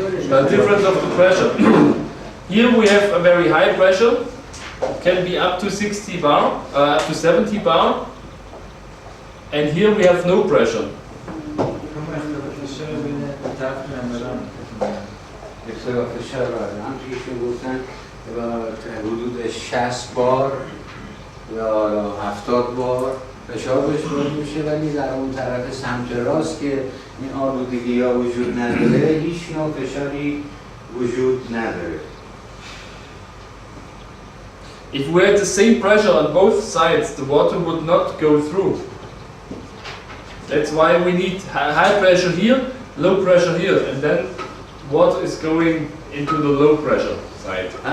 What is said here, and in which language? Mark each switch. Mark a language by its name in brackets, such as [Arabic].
[English] The difference of the pressure. Here we have a very high pressure, can be up to 60 bar, up to 70 bar, and here we have no pressure. [Persian] اختلاف فشار همونطور که گفتن حدود 60 بار یا 70 بار فشار بهش وارد میشه، ولی در اون طرف سمت راست که این آلودگی ها وجود نداره هیچ نوع فشاری وجود نداره. [English] If we had the same pressure on both sides, the water would not go through. That's why we need high pressure here, low pressure here, and then water is going into the low pressure side.